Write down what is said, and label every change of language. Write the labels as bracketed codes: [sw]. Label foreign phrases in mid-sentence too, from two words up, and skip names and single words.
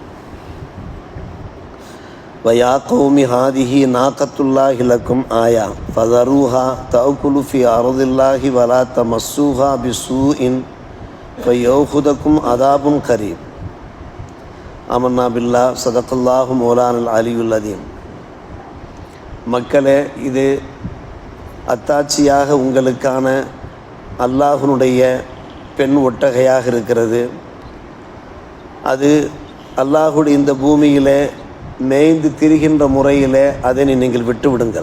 [ar] ويا قوم هذه ناقة الله لكم آية فذروها تأكل في أرض الله ولا تمسوها بسوء فيأخذكم عذاب قريب. آمنا بالله صدق الله مولانا العلي العظيم. [ta] மக்களே, இது அத்தாட்சியாக உங்களுக்கான அல்லாஹ்வுடைய பெண் ஒட்டகையாக இருக்கிறது. அது அல்லாஹ்வுடைய இந்த பூமியிலே மேய்ந்து திரிகின்ற முறையிலே அதனை நீங்கள் விட்டுவிடுங்கள்.